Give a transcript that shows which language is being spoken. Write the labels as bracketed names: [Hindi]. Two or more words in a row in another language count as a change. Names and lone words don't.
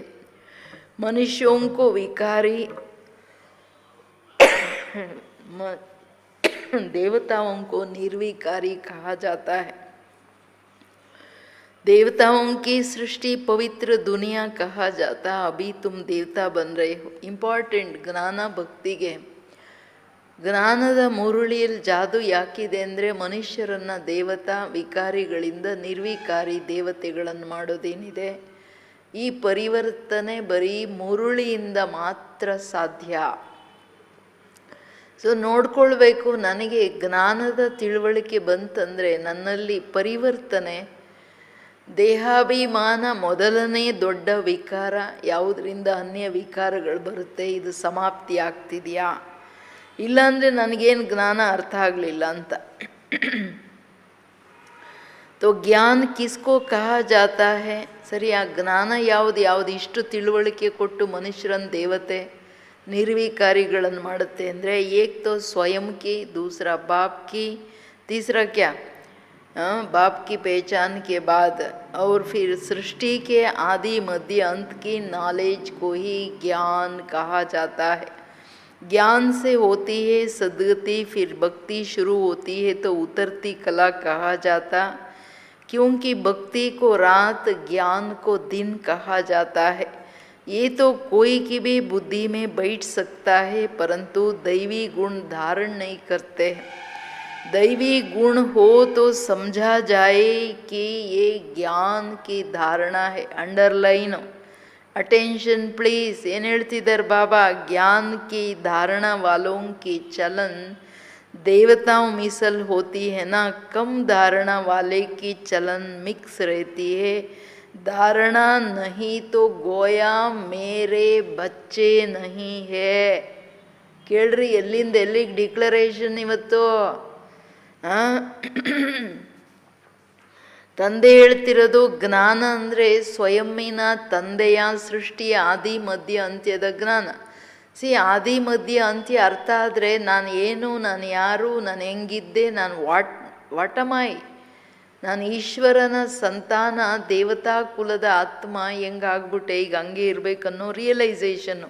[Hindi] मनुष्यों को विकारी देवताओं को निर्विकारी कहा जाता है. देवताओं की सृष्टि पवित्र दुनिया कहा जाता. अभी तुम देवता बन रहे हो. [Kannada] इंपॉर्टेंट ज्ञाನ ಭಕ್ತಿಗೆ ಜ್ಞಾನದ ಮುರುಳಿಯಲ್ಲಿ ಜಾದು ಯಾಕಿದೆ ಅಂದರೆ ಮನುಷ್ಯರನ್ನು ದೇವತಾ ವಿಕಾರಿಗಳಿಂದ ನಿರ್ವಿಕಾರಿ ದೇವತೆಗಳನ್ನು ಮಾಡೋದೇನಿದೆ, ಈ ಪರಿವರ್ತನೆ ಬರೀ ಮುರುಳಿಯಿಂದ ಮಾತ್ರ ಸಾಧ್ಯ. ಸೊ ನೋಡ್ಕೊಳ್ಬೇಕು. ನನಗೆ ಜ್ಞಾನದ ತಿಳುವಳಿಕೆ ಬಂತಂದರೆ ನನ್ನಲ್ಲಿ ಪರಿವರ್ತನೆ, ದೇಹಾಭಿಮಾನ ಮೊದಲನೇ ದೊಡ್ಡ ವಿಕಾರ. ಯಾವುದರಿಂದ ಅನ್ಯ ವಿಕಾರಗಳು ಬರುತ್ತೆ, ಇದು ಸಮಾಪ್ತಿ ಆಗ್ತಿದೆಯಾ? ಇಲ್ಲಾಂದರೆ ನನಗೇನು ಜ್ಞಾನ ಅರ್ಥ ಆಗಲಿಲ್ಲ ಅಂತ. [Hindi] तो ज्ञान किसको कहा जाता है? [Kannada] ಸರಿ, ಆ ಜ್ಞಾನ ಯಾವುದು ಇಷ್ಟು ತಿಳುವಳಿಕೆ ಕೊಟ್ಟು ಮನುಷ್ಯರನ್ನು ದೇವತೆ ನಿರ್ವಿಕಾರಿಗಳನ್ನು ಮಾಡುತ್ತೆ ಅಂದರೆ, [Hindi] एक तो स्वयं की, दूसरा बाप की, तीसरा क्या बाप की पहचान के बाद और फिर सृष्टि के आदि मध्य अंत की नॉलेज को ही ज्ञान कहा जाता है. ज्ञान से होती है सद्गति, फिर भक्ति शुरू होती है तो उतरती कला कहा जाता. क्योंकि भक्ति को रात, ज्ञान को दिन कहा जाता है. ये तो कोई की भी बुद्धि में बैठ सकता है, परंतु दैवी गुण धारण नहीं करते. दैवी गुण हो तो समझा जाए कि ये ज्ञान की धारणा है. [English] underline attention please. [Kannada] ಏನು ಹೇಳ್ತಿದ್ದಾರೆ ಬಾಬಾ? [Hindi] ज्ञान की धारणा वालों की चलन देवताओं मिसल होती है ना, कम धारणा वाले की चलन मिक्स रहती है, धारणा नहीं तो गोया मेरे बच्चे नहीं है. [Kannada] ಕೇಳ್ರಿ ಎಲ್ಲಿಂದ ಎಲ್ಲಿಗೆ ಡಿಕ್ಲರೇಷನ್ ಇವತ್ತು. ತಂದೆ ಹೇಳ್ತಿರೋದು ಜ್ಞಾನ ಅಂದರೆ ಸ್ವಯಂನ ತಂದೆಯ ಸೃಷ್ಟಿಯ ಆದಿ ಮಧ್ಯ ಅಂತ್ಯದ ಜ್ಞಾನ. ಆದಿ ಮಧ್ಯ ಅಂತ್ಯ ಅರ್ಥ ಆದರೆ ನಾನು ಏನು, ನಾನು ಯಾರು, ನಾನು ಹೆಂಗಿದ್ದೆ, ನಾನು ವಾಟಮಾಯಿ, ನಾನು ಈಶ್ವರನ ಸಂತಾನ, ದೇವತಾ ಕುಲದ ಆತ್ಮ ಹೆಂಗಾಗ್ಬಿಟ್ಟೆ, ಈಗ ಹಂಗೆ ಇರಬೇಕನ್ನೋ ರಿಯಲೈಸೇಷನ್ನು.